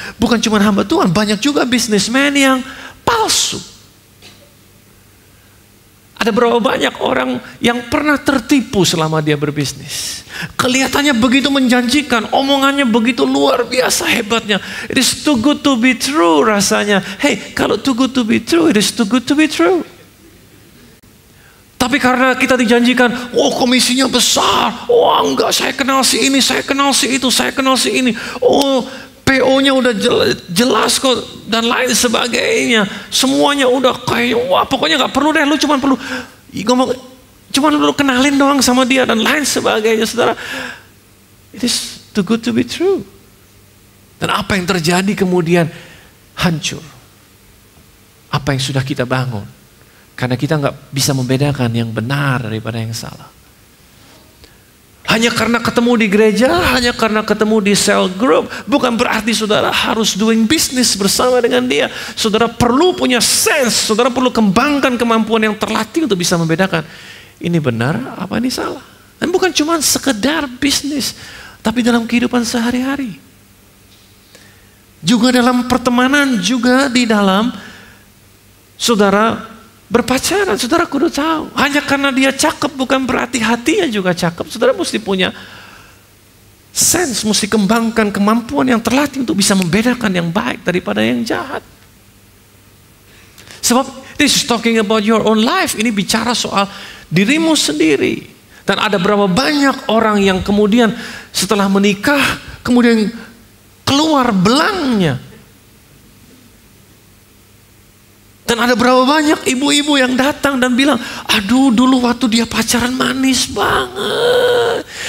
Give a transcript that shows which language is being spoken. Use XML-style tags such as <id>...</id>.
<id>Bukan cuma hamba Tuhan, banyak juga bisnismen yang palsu. Ada berapa banyak orang yang pernah tertipu selama dia berbisnis. Kelihatannya begitu menjanjikan, omongannya begitu luar biasa hebatnya.</id> <en>It is too good to be true rasanya.</en> <id>Hey, kalau</id> <en>too good to be true, it is too good to be true.</en> <id>Tapi karena kita dijanjikan, oh komisinya besar, oh enggak, saya kenal si ini, saya kenal si itu, saya kenal si ini, oh PO-nya udah jelas kok, dan lain sebagainya. Semuanya udah kayak, wah pokoknya gak perlu deh, lu cuma perlu ngomong, cuma lu kenalin doang sama dia, dan lain sebagainya.</id> <en>Saudara, it is too good to be true.</en> <id>Dan apa yang terjadi kemudian hancur. Apa yang sudah kita bangun. Karena kita nggak bisa membedakan yang benar daripada yang salah. Hanya karena ketemu di gereja, hanya karena ketemu di cell group, bukan berarti saudara harus</id> <en>doing business</en> <id>bersama dengan dia. Saudara perlu punya sense, saudara perlu kembangkan kemampuan yang terlatih untuk bisa membedakan ini benar, apa ini salah. Dan bukan cuma sekedar bisnis, tapi dalam kehidupan sehari-hari. Juga dalam pertemanan, juga di dalam saudara berpacaran. Saudara kudu tahu, hanya karena dia cakep bukan berarti hatinya juga cakep. Saudara mesti punya sense, mesti kembangkan kemampuan yang terlatih untuk bisa membedakan yang baik daripada yang jahat.</id> <en>Sebab this is talking about your own life.</en> <id>Ini bicara soal dirimu sendiri. Dan ada berapa banyak orang yang kemudian setelah menikah kemudian keluar belangnya. Dan ada berapa banyak ibu-ibu yang datang dan bilang, aduh dulu waktu dia pacaran manis banget.</id>